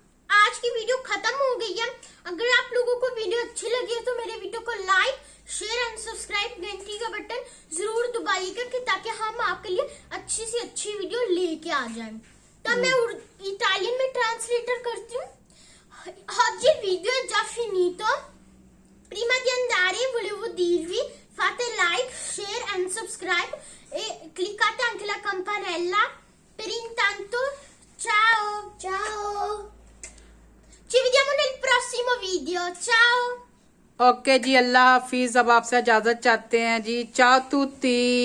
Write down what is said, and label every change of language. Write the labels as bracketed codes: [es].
[hi] आज की वीडियो खत्म हो गई है। अगर आप लोगों को वीडियो अच्छी लगी है तो मेरे वीडियो को लाइक, शेयर एंड सब्सक्राइब, घंटी का बटन जरूर दबाइएगा ताकि हम आपके लिए अच्छी से अच्छी वीडियो लेके आ जाएं। तब मैं इटालियन में ट्रांसलेटर करती हूँ। [it] oggi il video è già finito. Prima di andare volevo dirvi fate like, [en] share and subscribe [it] e cliccate anche la campanella. Per intanto ciao, ciao. Ci vediamo nel prossimo video. Ciao. [hi] Okay जी, अल्लाह हाफिज। अब आपसे इजाजत चाहते हैं जी। [it] चाओ तुत्ती।